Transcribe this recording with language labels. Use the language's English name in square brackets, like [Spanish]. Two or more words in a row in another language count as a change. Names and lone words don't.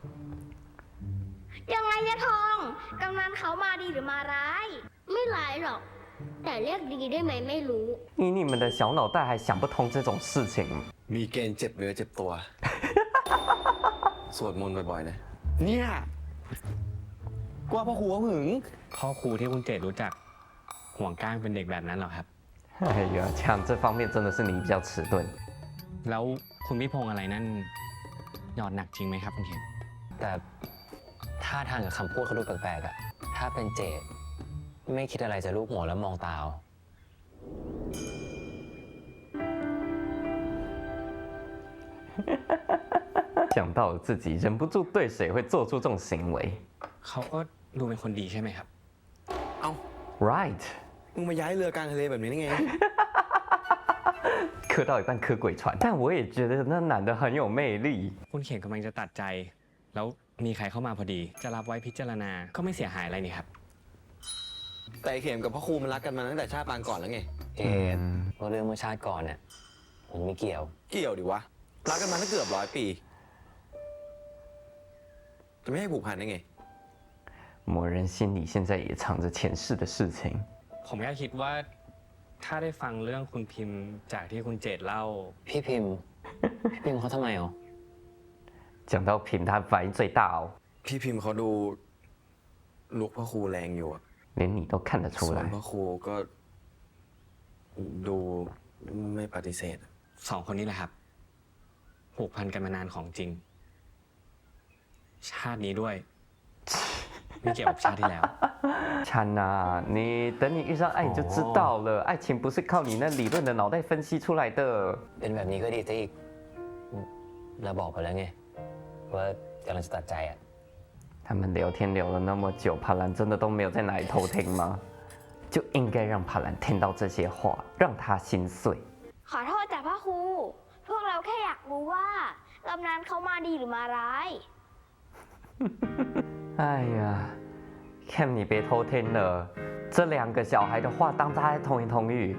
[Thai] ยังไงยะทองกำนันเขามาดีหรือมาร้าย ไม่ร้ายหรอก แต่เรียกดีได้ไหมไม่รู้ [Chinese] 以你们的小脑袋还想不通这种事情， [Thai] มีเกณฑ์เจ็บเนื้อเจ็บตัว สวดมนต์บ่อยๆนะ เนี่ยกลัวพ่อครูเขาหึงพ่อครูที่คุณเจดรู้จักห่วงก้างเป็นเด็กแบบนั้นหรอครับ [Chinese] 哎呀，这样这方面真的是你比较迟钝。 [Thai] แล้วคุณพี่พงษ์อะไรนั่นหยอดหนักจริงไหมครับคุณเข็ม แต่ท่าทางกับคำพูดเขาดูแปลกๆอะถ้าเป็นเจดไม่คิดอะไรจะลูบหัวแล้วมองตาเอา [Chinese] 想到了自己，忍不住对谁会做出这种行为。 [Thai] เขาก็ดูเป็นคนดีใช่ไหมครับ เอ้า Right， มึงมาย้ายเรือกลางทะเลแบบนี้ได้ไง [Chinese] 磕到一半磕鬼船，但我也觉得那男的很有魅力。 [Thai] คุณเข็มกำลังจะตัดใจ แล้วมีใครเข้ามาพอดี จะรับไว้พิจารณาก็ไม่เสียหายอะไรนี่ครับ แต่ไอ้เข็มกับพ่อครูมันรักกันมาตั้งแต่ชาติปางก่อนแล้วไง เจดเพราะเรื่องเมื่อชาติก่อนเนี่ยมันไม่เกี่ยว เกี่ยวดิวะ รักกันมาตั้งเกือบ100 ปี จะไม่ให้ผูกพันได้ไง [Chinese] 某人心里现在也藏着前世的事情。 [Thai] ผมแค่คิดว่าถ้าได้ฟังเรื่องคุณพิมพ์จากที่คุณเจดเล่า พี่พิมพ์เขาทำไมอ๋อ [Chinese] 讲到平，他反应最大哦， [Thai] พี่พิมพ์เขาดูลุกพ่อครูแรงอยู่อะ [Chinese] 连你都看得出 [Thai] ส่วน [Chinese] 来。 [Thai] พ่อครูก็ดูไม่ปฏิเสธ สองคนนี้แหละครับ ผูกพันกันมานานของจริง ชาตินี้ด้วย ไม่เกี่ยวกับชาติที่แล้ว [Chinese] 찬아，你等你遇上爱你就知道了，爱情不是靠你那理论的脑袋分析出来的。 [Thai] เป็นแบบนี้ก็ดีซะอีกเราบอกไปแล้วไงว่ากำลังจะตัดใจอ่ะ [Chinese] 他们聊天聊了那么久，帕兰真的都没有在哪里偷听吗？就应该让帕兰听到这些话，让他心碎。 [Thai] ขอโทษแต่พ่อครู พวกเราแค่อยากรู้ว่ากำนันเขามาดีหรือมาร้าย [Chinese] 哎呀 ，Cam， 你别偷听了，这2个小孩的话当他在同言同语。